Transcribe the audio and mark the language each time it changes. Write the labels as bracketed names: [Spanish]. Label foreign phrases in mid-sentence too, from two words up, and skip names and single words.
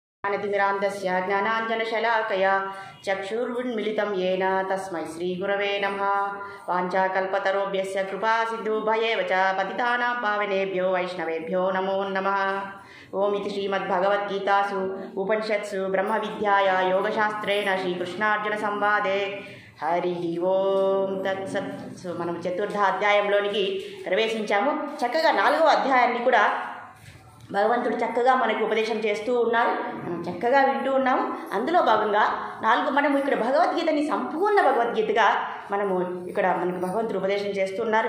[Sanskrit] ज्ञानतिमिरान्धस्य ज्ञानाञ्जनशलाकया चक्षुर्मिलितं येन तस्मै श्रीगुरवे नमः। वाञ्छाकल्पतरुभ्यश्च कृपासिन्धुभ्येव च पतितानां पावनेभ्यो वैष्णवेभ्यो नमो नमः। ओमिति श्रीमद्भगवद्गीतासु उपनिषत्सु ब्रह्मविद्याया योगशास्त्रेण श्रीकृष्णार्जुनसंवादे హరి ఓం తత్సత్. [Telugu] మనం చతుర్థ అధ్యాయంలోనికి ప్రవేశించాము. చక్కగా 4వ అధ్యాయాన్ని కూడా భగవంతుడు చక్కగా మనకు ఉపదేశం చేస్తూ ఉన్నారు. మనం చక్కగా వింటూ ఉన్నాము. అందులో భాగంగా మనము ఇక్కడ భగవద్గీతని సంపూర్ణ భగవద్గీతగా మనము ఇక్కడ మనకు భగవంతుడు ఉపదేశం చేస్తున్నారు.